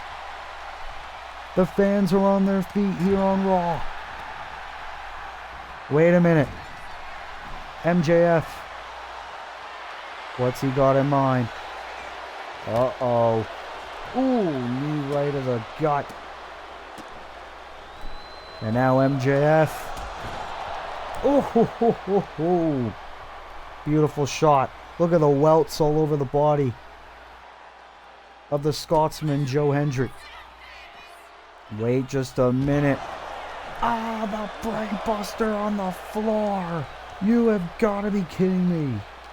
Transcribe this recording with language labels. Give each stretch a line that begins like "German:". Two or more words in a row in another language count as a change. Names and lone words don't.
English: The fans are on their feet here on Raw. Wait a minute. MJF. What's he got in mind? Uh-oh. Ooh, knee right to the gut. And now MJF. Oh, ho, ho, ho, ho. Beautiful shot. Look at the welts all over the body of the Scotsman, Joe Hendry. Wait just a minute. Ah, the brain buster on the floor. You have got to be kidding me.